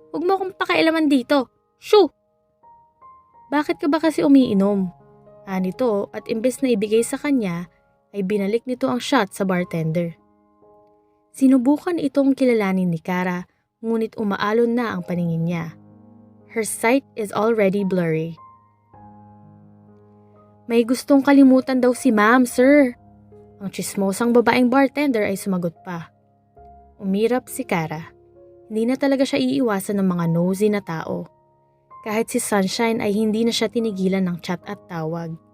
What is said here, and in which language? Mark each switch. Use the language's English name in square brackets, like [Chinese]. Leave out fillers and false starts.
[Filipino] Huwag mo akong pakialaman dito. Shoo! Bakit ka ba kasi umiinom? Nito at imbes na ibigay sa kanya, ay binalik nito ang shot sa bartender. Sinubukan itong kilalanin ni Kara, ngunit umaalon na ang paningin niya. [English] Her sight is already blurry. [Filipino] May gustong kalimutan daw si ma'am, sir. Ang tsismosang babaeng bartender ay sumagot pa. Umirap si Kara. Hindi na talaga siya iiwasan ng mga nosy na tao. Kahit si Sunshine ay hindi na siya tinigilan ng chat at tawag.